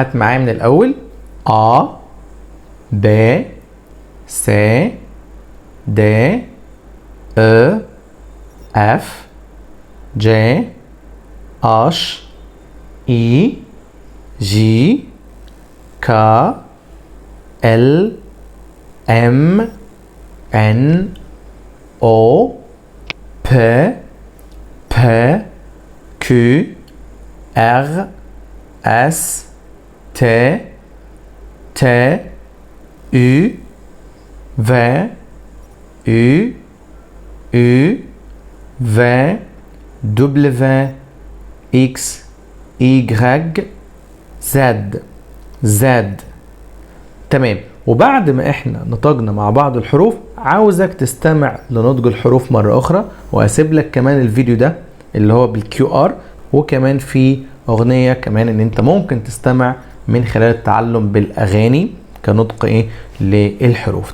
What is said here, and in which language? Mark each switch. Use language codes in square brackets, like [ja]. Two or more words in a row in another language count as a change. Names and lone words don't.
[ar] هات معايا من الاول [en] A B C D E F G H I J K L M N O P P Q R S T T U V U U V W X Y Z Z تمام. [ar] وبعد ما احنا نطقنا مع بعض الحروف عاوزك تستمع لنطق الحروف مرة اخرى، واسيب لك كمان الفيديو ده اللي هو بالكيو ار، وكمان في اغنية كمان ان انت ممكن تستمع من خلال التعلم بالاغاني كنطق ايه للحروف.